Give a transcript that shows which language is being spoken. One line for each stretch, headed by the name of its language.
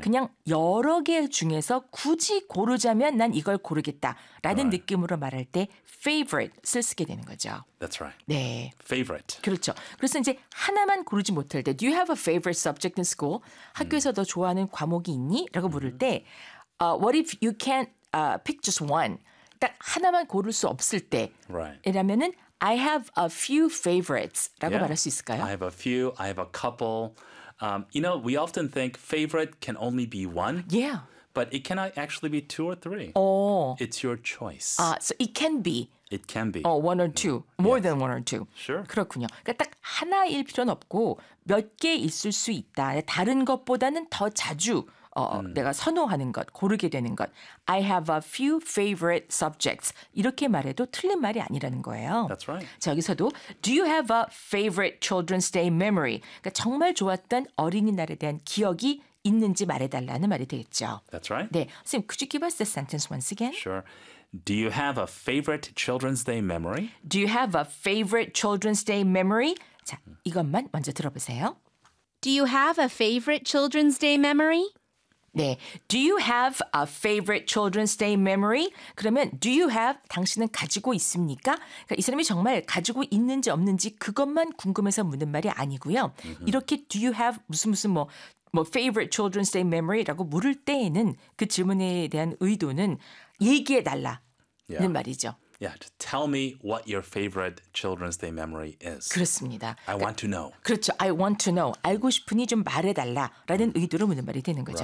Korean: 그냥 여러 개 중에서 굳이 고르자면 난 이걸 고르겠다라는
English: Right.
Korean: 느낌으로 말할 때 favorite 쓸수 있게 되는 거죠.
English: That's right.
Korean: 네.
English: Favorite.
Korean: 그렇죠. 그래서 이제 하나만 고르지 못할 때
English: Do you have a favorite subject in school?
Korean: 학교에서 너 좋아하는 과목이 있니? 라고 물을 때
English: What if you can't pick just one?
Korean: 딱 하나만 고를 수 없을
English: Right.
Korean: 때라면은
English: I have a few favorites라고 Yeah,
Korean: 말할 수 있을까요?
English: I have a few. I have a couple. We often think favorite can only be one, Yeah. but it cannot actually be two or three. Oh. It's your choice. So it can be. It can be. Oh, one or two. More than one or two. Sure.
Korean: 그렇군요. 그러니까 딱 하나일 필요는 없고 몇개 있을 수 있다. 다른 것보다는 더 자주 내가 선호하는 것, 고르게 되는 것.
English: I have a few favorite subjects.
Korean: 이렇게 말해도 틀린 말이 아니라는 거예요.
English: That's right.
Korean: 자, 여기서도
English: Do you have a favorite Children's Day memory?
Korean: 그러니까 정말 좋았던 어린이날에 대한 기억이 있는지 말해달라는 말이 되겠죠.
English: That's right.
Korean: 네, 선생님,
English: could you give us the sentence once again? Sure. Do you have a favorite Children's Day memory? Do you have a favorite Children's Day memory?
Korean: 자, 이것만 먼저 들어보세요.
English: Do you have a favorite Children's Day memory?
Korean: 네.
English: Do you have a favorite Children's Day memory?
Korean: 그러면
English: do you have
Korean: 당신은 가지고 있습니까? 그러니까 이 사람이 정말 가지고 있는지 없는지 그것만 궁금해서 묻는 말이 아니고요. 이렇게
English: do you have
Korean: 무슨 무슨 뭐
English: favorite Children's Day memory
Korean: 라고 물을 때에는 그 질문에 대한 의도는 얘기해 달라는 말이죠.
English: Yeah, to tell me what your favorite Children's Day memory is.
Korean: 그렇습니다. 그러니까,
English: I want to know.
Korean: 그렇죠.
English: I want to know.
Korean: 알고 싶으니 좀 말해달라라는 의도로 묻는 말이 되는 거죠.